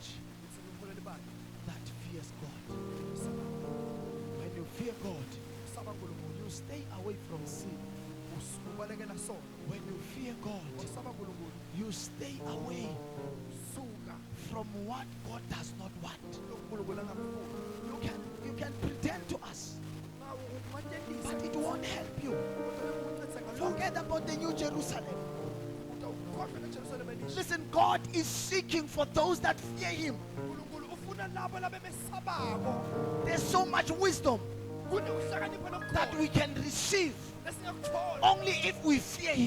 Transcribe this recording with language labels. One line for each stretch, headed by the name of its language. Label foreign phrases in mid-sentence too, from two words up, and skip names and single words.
Zulu: ukuthi ngiholele bani
English: that fears God.
Zulu: kumesaba
English: When you fear God,
Zulu: kumesaba uNkulunkulu.
English: you stay away from sin.
Zulu: Ubalekela sono.
English: When you fear God,
Zulu: Kumesaba uNkulunkulu.
English: you stay away
Zulu: Suka
English: from what God does not want.
Zulu: uNkulunkulu angakufuni.
English: You can pretend to us, but it won't help you. Forget about the New Jerusalem. Listen, God is seeking for those that fear Him. There's so much wisdom that we can receive only if we fear Him.